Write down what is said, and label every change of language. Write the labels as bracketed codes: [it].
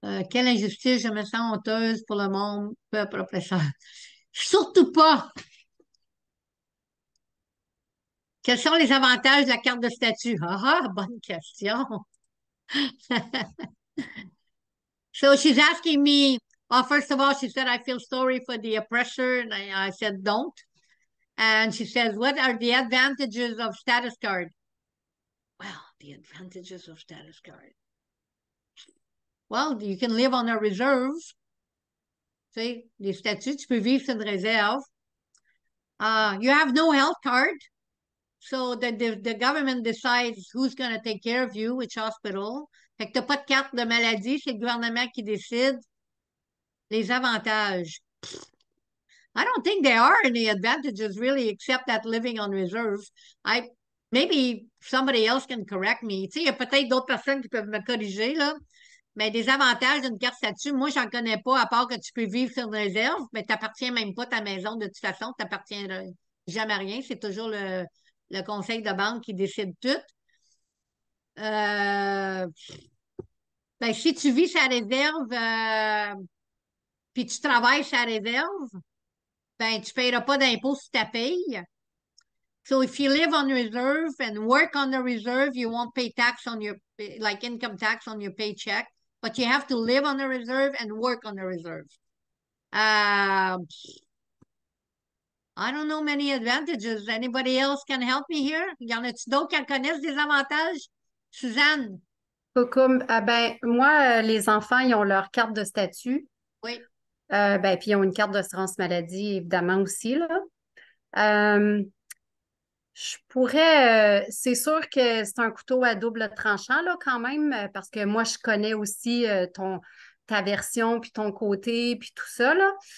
[fr] Quelle injustice, je me sens honteuse pour le monde, peuple oppresseur. Surtout pas. Quels sont les avantages de la carte de statut? Ah, bonne question. [en] So she's asking me, well, first of all, she said, I feel sorry for the oppressor. And I said, don't. And she says, what are the advantages of status card? Well, the advantages of status card. Well, you can live on a reserve. [fr] Tu sais, les statuts, tu peux vivre sur une réserve. [en] You have no health card. So the government decides who's going to take care of you, which hospital. [fr] Fait que t'as pas de carte de maladie, c'est le gouvernement qui décide. Les avantages. [en] I don't think there are any advantages really, except that living on reserve. Maybe somebody else can correct me. [fr] Tu sais, il y a peut-être d'autres personnes qui peuvent me corriger, là. Mais des avantages d'une carte statut, moi, j'en connais pas, à part que tu peux vivre sur une réserve, mais t'appartiens même pas à ta maison de toute façon, t'appartiens jamais à rien. C'est toujours le conseil de banque qui décide tout. Ben, si tu vis sa réserve, puis tu travailles sa réserve, ben, tu ne paieras pas d'impôt sur ta paye. [en] So if you live on reserve and work on the reserve, you won't pay tax on your, like income tax on your paycheck, but you have to live on the reserve and work on the reserve. I don't know many advantages. Anybody else can help me here? [fr] Y en a-tu d'autres qui en connaissent des avantages? Suzanne? Coucou. Ben, moi, les enfants, ils ont leur carte de statut. Oui. Ben, puis ils ont une carte d'assurance maladie, évidemment, aussi, là. Je pourrais, c'est sûr que c'est un couteau à double tranchant, là, quand même, parce que moi, je connais aussi ta version, puis ton côté, puis tout ça, là.